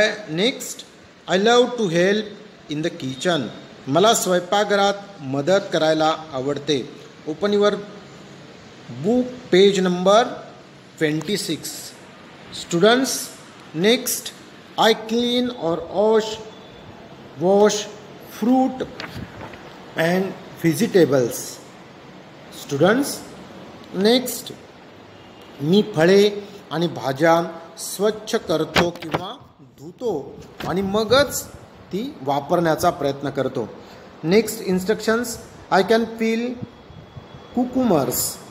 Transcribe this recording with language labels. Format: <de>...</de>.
<en>Next I love to help in the kitchen.</en> <mr>मला स्वयंपाकघरात मदत करायला आवडते.</mr> <en>Open your book page number 26. Students, next I clean or wash fruit and vegetables. Students, next</en> <mr>मी फळे आणि भाज्या स्वच्छ करतो किंवा धुतो आणि मगच ती वापरण्याचा प्रयत्न करतो.</mr> <en>Next instructions. I can peel cucumbers.</en>